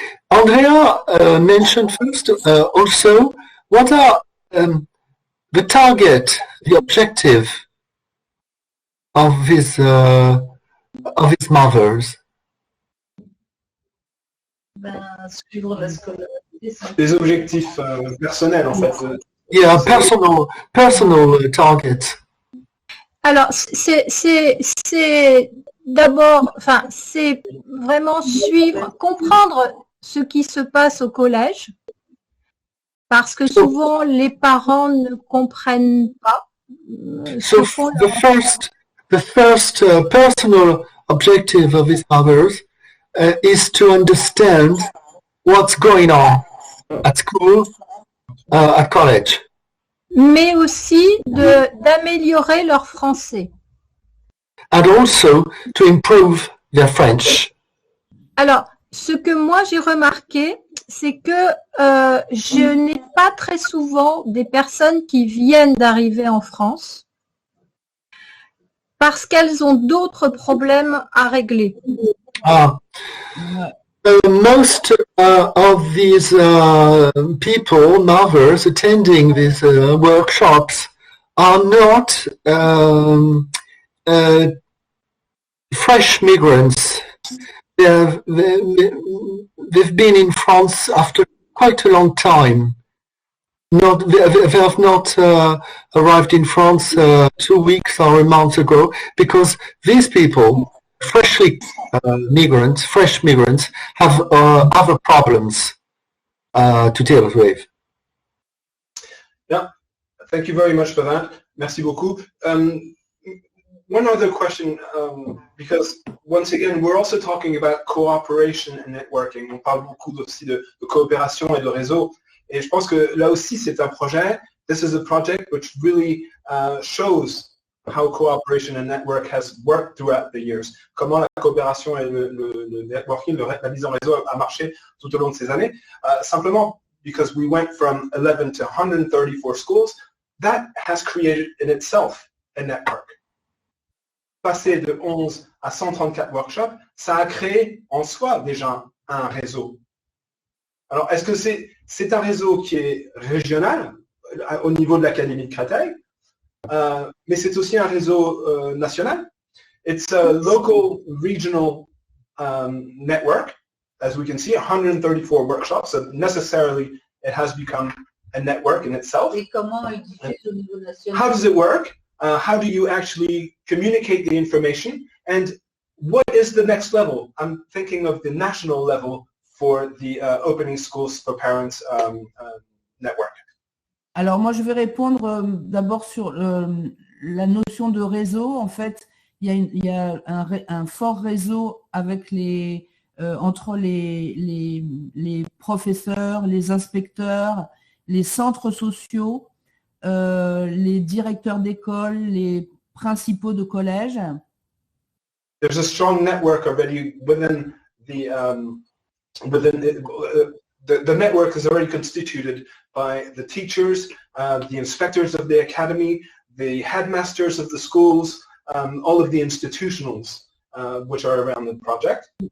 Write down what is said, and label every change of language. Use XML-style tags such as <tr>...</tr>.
<en>Andrea mentioned first also what are the target, the objective of these mothers.</en> <fr>Des objectifs personnels en fait.</fr> <en>Yeah, personal targets.</en> <fr>Alors, c'est d'abord, enfin, c'est vraiment comprendre ce qui se passe au collège, parce que souvent les parents ne comprennent pas.</fr> <en>So the first personal objective of these mothers is to understand what's going on at school, at college.</en> <fr>Mais aussi d'améliorer leur français.</fr> <en>And also to improve their French.</en> <fr>Alors, ce que moi j'ai remarqué, c'est que je n'ai pas très souvent des personnes qui viennent d'arriver en France parce qu'elles ont d'autres problèmes à régler.</fr> <en>Most of these people, mothers attending these workshops, are not fresh migrants. They've been in France after quite a long time. They have not arrived in France 2 weeks or a month ago, because these people, fresh migrants, have other problems to deal with. Yeah, thank you very much for that.</en> <fr>Merci beaucoup.</fr> <en>One other question, because once again, we're also talking about cooperation and networking.</en> <fr>On parle beaucoup aussi de coopération et de réseau. Et je pense que là aussi, c'est un projet.</fr> <en>This is a project which really shows how cooperation and network has worked throughout the years.</en> <fr>Comment la coopération et le networking, la mise en réseau a marché tout au long de ces années. Simplement,</fr> <en>because we went from 11 to 134 schools, that has created in itself a network.</en> <fr>Passer de 11 à 134 workshops, ça a créé en soi déjà un réseau. Alors, est-ce que c'est un réseau qui est régional au niveau de l'Académie de Créteil, mais c'est aussi un réseau national.</fr> <en>It's a local, regional network. As we can see, 134 workshops, so necessarily it has become a network in itself.</en> <fr>Et comment il diffuse au niveau national?</fr> <en>How does it work? How do you actually communicate the information? And what is the next level? I'm thinking of the national level for the Opening Schools for Parents network.</en> <fr>Alors moi je vais répondre d'abord sur la notion de réseau. En fait, il y a un fort réseau avec entre les professeurs, les inspecteurs, les centres sociaux, les directeurs d'école, les principaux de collège.</fr> <en>There's a strong network already within the network is already constituted by the teachers, the inspectors of the academy, the headmasters of the schools, all of the institutionals which are around the project.</en>